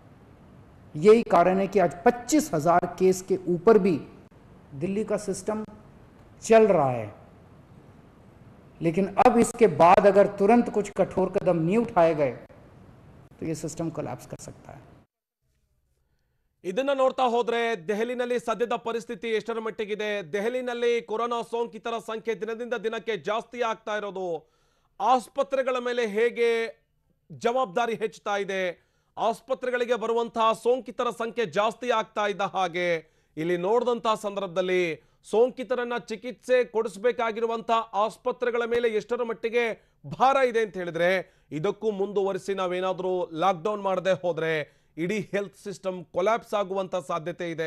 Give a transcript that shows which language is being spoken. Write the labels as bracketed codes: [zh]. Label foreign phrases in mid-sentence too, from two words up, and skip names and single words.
[hi] यही कारण है कि आज 25,000 केस के ऊपर भी दिल्ली का सिस्टम चल रहा है। लेकिन अब इसके बाद अगर तुरंत कुछ कठोर कदम नहीं उठाए गए तो ये [en] system collapse [hi] कर सकता है। [kn] ಇದನ್ನ ನೋಡ್ತಾ ಹೋದ್ರೆ ದೆಹಲಿನಲ್ಲಿ ಸದ್ಯದ ಪರಿಸ್ಥಿತಿ ಎಷ್ಟರ ಮಟ್ಟಿಗಿದೆ? ದೆಹಲಿನಲ್ಲಿ ಕೊರೋನಾ ಸೋಂಕಿತರ ಸಂಖ್ಯೆ ದಿನದಿಂದ ದಿನಕ್ಕೆ ಜಾಸ್ತಿ ಆಗ್ತಾ ಇರೋದು, ಆಸ್ಪತ್ರೆಗಳ ಮೇಲೆ ಹೇಗೆ ಜವಾಬ್ದಾರಿ ಹೆಚ್ಚುತ್ತಾ ಇದೆ, ಆಸ್ಪತ್ರೆಗಳಿಗೆ ಬರುವಂತಹ ಸೋಂಕಿತರ ಸಂಖ್ಯೆ ಜಾಸ್ತಿ ಆಗ್ತಾ ಇದ್ದ ಹಾಗೆ ಇಲ್ಲಿ ನೋಡಿದಂತಹ ಸಂದರ್ಭದಲ್ಲಿ ಸೋಂಕಿತರನ್ನ ಚಿಕಿತ್ಸೆ ಕೊಡಿಸಬೇಕಾಗಿರುವಂತಹ ಆಸ್ಪತ್ರೆಗಳ ಮೇಲೆ ಎಷ್ಟರ ಮಟ್ಟಿಗೆ ಭಾರ ಇದೆ ಅಂತ ಹೇಳಿದ್ರೆ, ಇದಕ್ಕೂ ಮುಂದುವರಿಸಿ ನಾವೇನಾದರೂ ಲಾಕ್ಡೌನ್ ಮಾಡದೆ ಹೋದ್ರೆ ಇಡೀ [en] health system collapse [kn] ಆಗುವಂತ ಸಾಧ್ಯತೆ ಇದೆ.